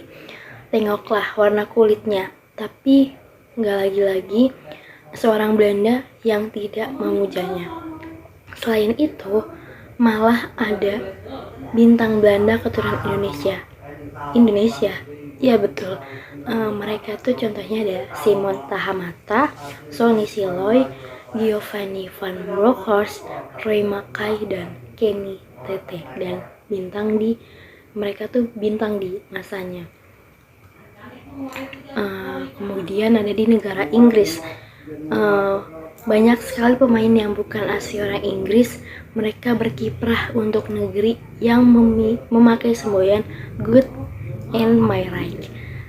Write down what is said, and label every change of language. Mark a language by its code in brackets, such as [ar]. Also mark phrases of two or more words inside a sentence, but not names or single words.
[id] Tengoklah warna kulitnya, tapi nggak lagi-lagi seorang Belanda yang tidak memujanya. Selain itu, malah ada bintang Belanda keturunan Indonesia. Ya betul, mereka tuh contohnya ada Simon Tahamata, Sonny Siloy, Giovanni van Bronckhorst, Roy Mackay, dan Kenny Tete. Dan mereka tuh bintang di masanya. Kemudian ada di negara Inggris. Banyak sekali pemain yang bukan asli orang Inggris. Mereka berkiprah untuk negeri yang memakai semboyan [en] Good and My Right.